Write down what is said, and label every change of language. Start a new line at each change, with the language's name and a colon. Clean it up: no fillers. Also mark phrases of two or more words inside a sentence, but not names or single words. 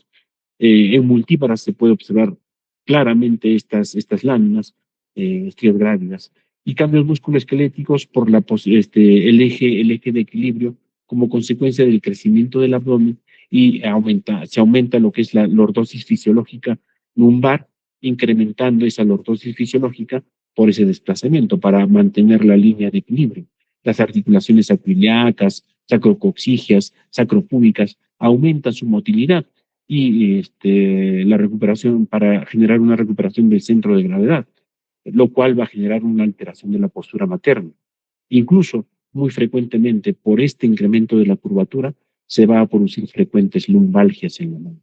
Spanish: En multíparas se puede observar claramente estas láminas, estrías grávidas, y cambios musculoesqueléticos por el eje de equilibrio como consecuencia del crecimiento del abdomen y se aumenta lo que es la lordosis fisiológica lumbar, incrementando esa lordosis fisiológica por ese desplazamiento para mantener la línea de equilibrio. Las articulaciones sacroiliacas, sacrocoxigias, sacropúbicas aumentan su motilidad y la recuperación para generar una recuperación del centro de gravedad, lo cual va a generar una alteración de la postura materna. Incluso, muy frecuentemente, por este incremento de la curvatura, se va a producir frecuentes lumbalgias en la mano.